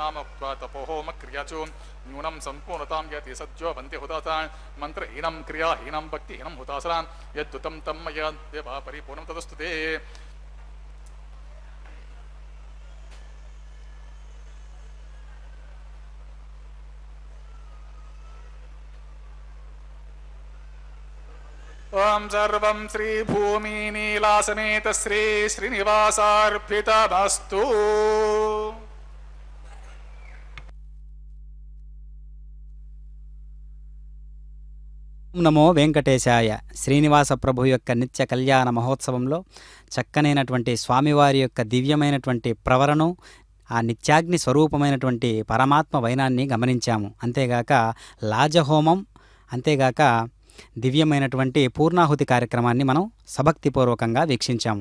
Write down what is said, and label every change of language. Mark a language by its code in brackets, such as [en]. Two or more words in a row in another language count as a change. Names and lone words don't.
[sa] नाम उक्त्वा तपोहोमक्रिया च न्यूनं सम्पूर्णतां यति सद्यो वन्दे हुतासान् मन्त्रहीनं क्रियाहीनं भक्तिहीनं हुतासनां यद्दुतं तं मया देवा परिपूर्णं तदस्तु ते ओं सर्वं श्रीभूमिनीलासनेत श्री श्रीनिवासार्पितमस्तु నమో వెంకటేశాయ. [te] శ్రీనివాస ప్రభు యొక్క నిత్య కళ్యాణ మహోత్సవంలో చక్కనైనటువంటి స్వామివారి యొక్క దివ్యమైనటువంటి ప్రవరను, ఆ నిత్యాగ్ని స్వరూపమైనటువంటి పరమాత్మ వైనాన్ని గమనించాము. అంతేగాక లాజహోమం, అంతేగాక దివ్యమైనటువంటి పూర్ణాహుతి కార్యక్రమాన్ని మనం సభక్తిపూర్వకంగా వీక్షించాము.